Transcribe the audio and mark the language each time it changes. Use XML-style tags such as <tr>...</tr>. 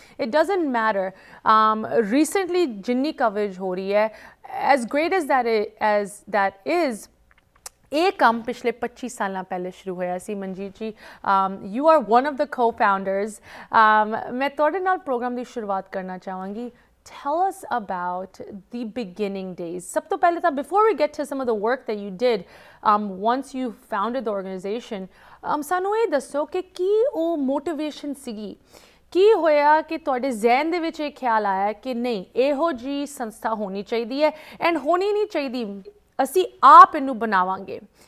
<en>it doesn't matter recently</en> <pa>ਜਿੰਨੀ coverage ਹੋ ਰਹੀ ਹੈ,</pa> <en>as great as that is,</en> <pa>ਇਹ ਕੰਮ ਪਿਛਲੇ 25 ਸਾਲਾਂ ਪਹਿਲੇ ਸ਼ੁਰੂ ਹੋਇਆ ਸੀ। ਮਨਜੀਤ ਜੀ,</pa> <en>You are one of the co-founders।</en> <pa>ਮੈਂ ਤੁਹਾਡੇ ਨਾਲ ਪ੍ਰੋਗਰਾਮ ਦੀ ਸ਼ੁਰੂਆਤ ਕਰਨਾ ਚਾਹਾਂਗੀ।</pa> <en>Tell us about the beginning days.</en> <pa>ਸਭ ਤੋਂ ਪਹਿਲੇ ਤਾਂ</pa> <en>before we get to some of the work that you did once you founded the organization,</en> <pa>ਸਾਨੂੰ ਇਹ ਦੱਸੋ ਕਿ ਕੀ ਉਹ motivation ਸੀਗੀ, ਕੀ ਹੋਇਆ ਕਿ ਤੁਹਾਡੇ ਜ਼ਿਹਨ ਦੇ ਵਿੱਚ ਇਹ ਖਿਆਲ ਆਇਆ ਕਿ ਨਹੀਂ, ਇਹੋ ਜਿਹੀ ਸੰਸਥਾ ਹੋਣੀ ਚਾਹੀਦੀ ਹੈ ਐਂਡ ਹੋਣੀ ਨਹੀਂ ਚਾਹੀਦੀ, ਅਸੀਂ ਆਪ ਇਹਨੂੰ ਬਣਾਵਾਂਗੇ।</pa>